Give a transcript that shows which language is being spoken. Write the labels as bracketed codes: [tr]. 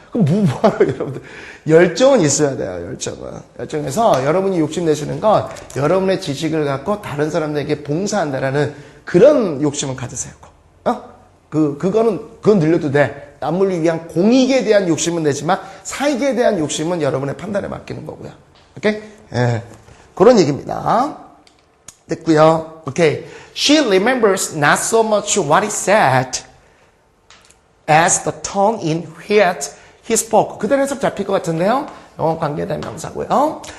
[ko] 그럼 뭐하러 여러분들 열정은 있어야 돼요. 열정에서 여러분이 욕심내시는 건 여러분의 지식을 갖고 다른 사람들에게 봉사한다라는 그런 욕심을 가지세요. 그건 늘려도 돼. 남을 위한 공익에 대한 욕심은 내지만 사익에 대한 욕심은 여러분의 판단에 맡기는 거고요. 오케이? 예. 그런 얘기입니다. 됐고요. 오케이. [en] She remembers not so much what he said as the tone in which he spoke. [ko] 그대로 해석 잡힐 것 같은데요. 영어 관계에 대한 명사고요.